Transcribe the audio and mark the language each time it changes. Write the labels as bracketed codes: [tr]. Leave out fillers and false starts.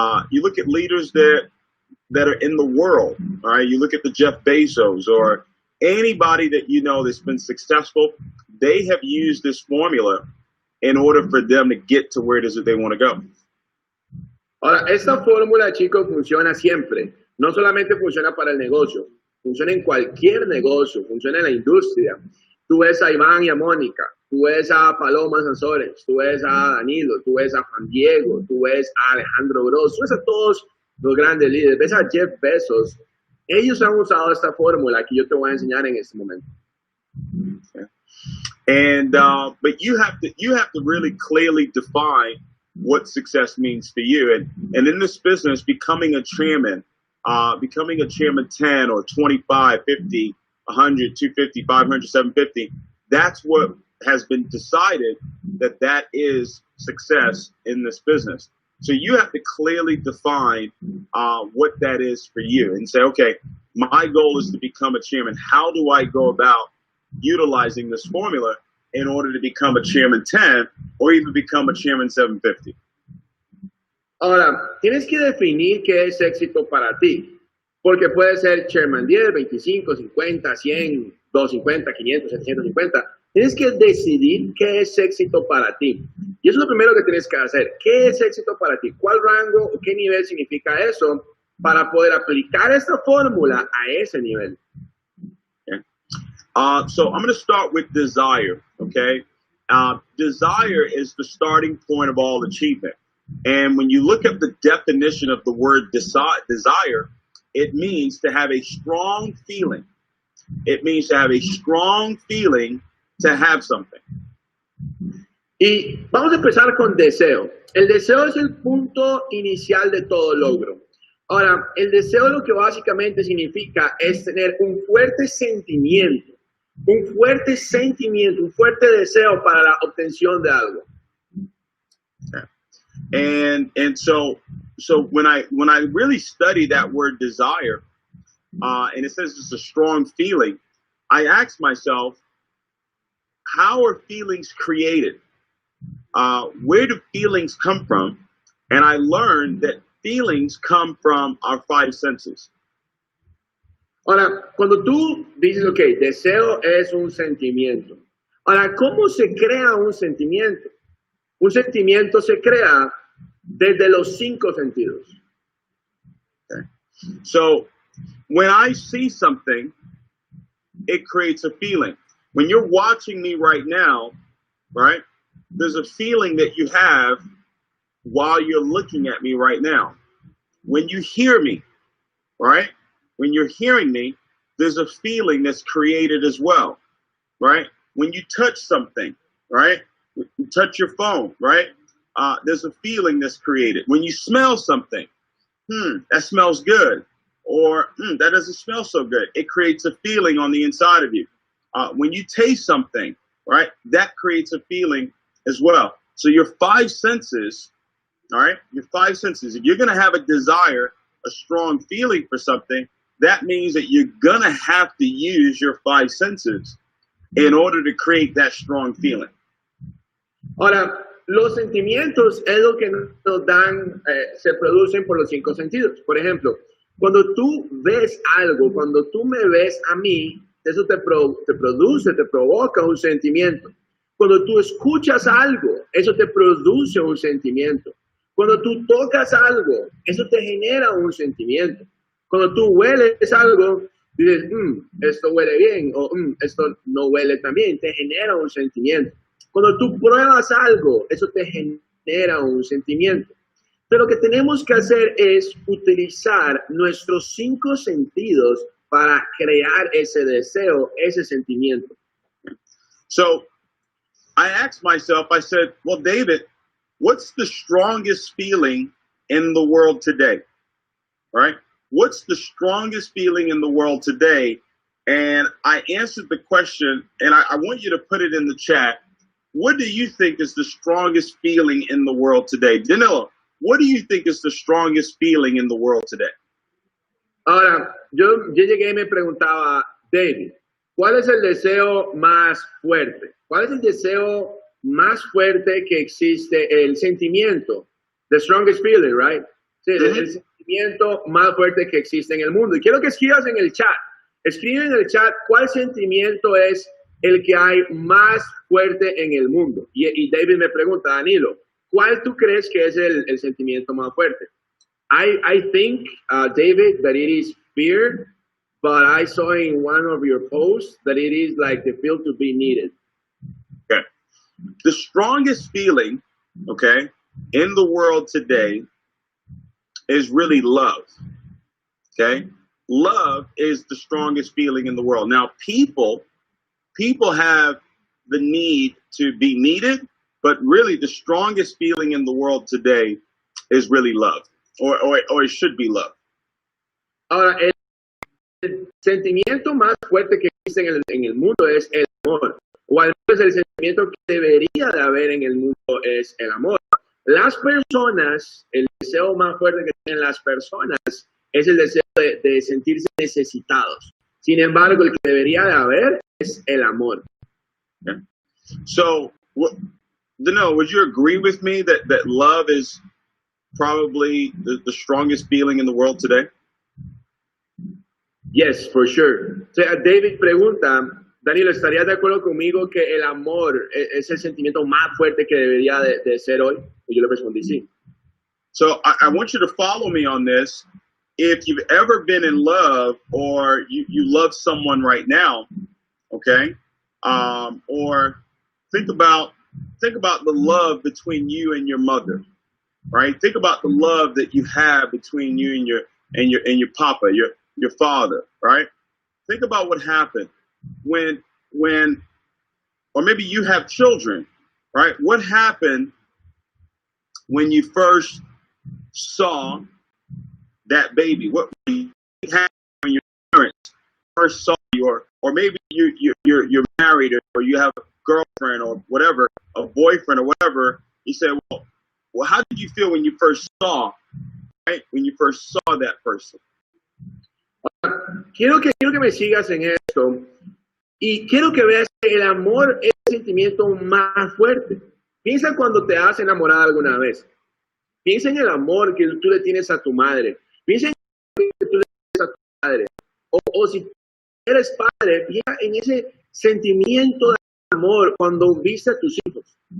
[en] You look at leaders that are in the world, all right? You look at the Jeff Bezos, or Anybody that you know that's been successful, they have used this formula in order for them to get to where it is that they want to go. [es] Ahora, esta fórmula, chicos, funciona siempre. No solamente funciona para el negocio, funciona en cualquier negocio, funciona en la industria. Tú ves a Iván y a Mónica, tú ves a Paloma Sansores, tú ves a Danilo, tú ves a Juan Diego, tú ves a Alejandro Gross, tú ves a todos los grandes líderes, ves a Jeff Bezos. Ellos han usado esta fórmula que yo te voy a enseñar en este momento. [en] Okay. And but you have to really clearly define what success means for you. And in this business, becoming a chairman 10 or 25, 50, 100, 250, 500, 750, that's what has been decided that is success in this business. So you have to clearly define what that is for you and say, okay, my goal is to become a chairman. How do I go about utilizing this formula in order to become a chairman 10 or even become a chairman 750? [es] Ahora, tienes que definir qué es éxito para ti, porque puede ser chairman 10, 25, 50, 100, 250, 500, 750. Tienes que decidir qué es éxito para ti. Y eso es lo primero que tienes que hacer. ¿Qué es éxito para ti? ¿Cuál rango o qué nivel significa eso para poder aplicar esta fórmula a ese nivel? [en] Okay. So I'm going to start with desire, okay? Desire is the starting point of all achievement. And when you look at the definition of the word desire, it means to have a strong feeling. It means to have a strong feeling to have something. [es] Y vamos a empezar con deseo. El deseo es el punto inicial de todo logro. Ahora, el deseo lo que básicamente significa es tener un fuerte sentimiento, un fuerte deseo para la obtención de algo. [en] And so when I really study that word desire, and it says it's a strong feeling, I ask myself, how are feelings created? Where do feelings come from? And I learned that feelings come from our 5 senses. [es] Ahora, cuando tú dices, ok, deseo es un sentimiento. Ahora, ¿cómo se crea un sentimiento? Un sentimiento se crea desde los 5 sentidos. [en] Okay. So, when I see something, it creates a feeling. When you're watching me right now, right, there's a feeling that you have while you're looking at me right now. When you hear me, right, when you're hearing me, there's a feeling that's created as well, right? When you touch something, right, you touch your phone, right, there's a feeling that's created. When you smell something, that smells good, or that doesn't smell so good. It creates a feeling on the inside of you. When you taste something, right, that creates a feeling as well. So your 5 senses, all right, your 5 senses, if you're going to have a desire, a strong feeling for something, that means that you're going to have to use your 5 senses in order to create that strong feeling. [es] Ahora, los sentimientos es lo que nos dan, se producen por los 5 sentidos. Por ejemplo, cuando tú ves algo, cuando tú me ves a mí, eso te provoca un sentimiento. Cuando tú escuchas algo, eso te produce un sentimiento. Cuando tú tocas algo, eso te genera un sentimiento. Cuando tú hueles algo, dices, esto huele bien, o esto no huele tan bien, te genera un sentimiento. Cuando tú pruebas algo, eso te genera un sentimiento. Pero lo que tenemos que hacer es utilizar nuestros 5 sentidos para crear ese deseo, ese sentimiento. [en] So, I asked myself, I said, well, David, what's the strongest feeling in the world today? Right? What's the strongest feeling in the world today? And I answered the question, and I want you to put it in the chat. What do you think is the strongest feeling in the world today? Danilo, what do you think is the strongest feeling in the world today? [es] Ahora, yo llegué y me preguntaba, David, ¿cuál es el deseo más fuerte? ¿Cuál es el deseo más fuerte que existe? El sentimiento, [en] the strongest feeling, right? [es] Sí, el sentimiento más fuerte que existe en el mundo. Y quiero que escribas en el chat, Escribe en el chat cuál sentimiento es el que hay más fuerte en el mundo. Y David me pregunta, Danilo, ¿cuál tú crees que es el sentimiento más fuerte? [en] I think, David, that it is fear, but I saw in one of your posts that it is like the feel to be needed. Okay. The strongest feeling, okay, in the world today is really love. Okay? Love is the strongest feeling in the world. Now, people have the need to be needed, but really the strongest feeling in the world today is really love, or it should be love. [es] Ahora, el sentimiento más fuerte que existe en el mundo es el amor, o al menos el sentimiento que debería de haber en el mundo es el amor. Las personas, el deseo más fuerte que tienen las personas es el deseo de sentirse necesitados. Sin embargo, el que debería de haber es el amor. [en] Okay. So, Danilo, would you agree with me that love is probably the strongest feeling in the world today? Yes, for sure. [es] O sea, David pregunta, Danilo, ¿estarías de acuerdo conmigo que el amor es el sentimiento más fuerte que debería de ser hoy? Y yo le respondí sí. [en] So I want you to follow me on this. If you've ever been in love, or you love someone right now, okay, or think about the love between you and your mother, right? Think about the love that you have between you and your papa, your father, right? Think about what happened when, or maybe you have children, right? What happened when you first saw that baby? What happened when your parents first saw you, or maybe you're married, or you have a girlfriend or whatever, a boyfriend or whatever. You say, well, how did you feel when you first saw, right? When you first saw that person? [es] Quiero que me sigas en esto, y quiero que veas que el amor es el sentimiento más fuerte. Piensa cuando te has enamorado alguna vez. Piensa en el amor que tú le tienes a tu madre. Piensa en el amor que tú le tienes a tu padre. O si eres padre, piensa en ese sentimiento de amor cuando viste a tus hijos.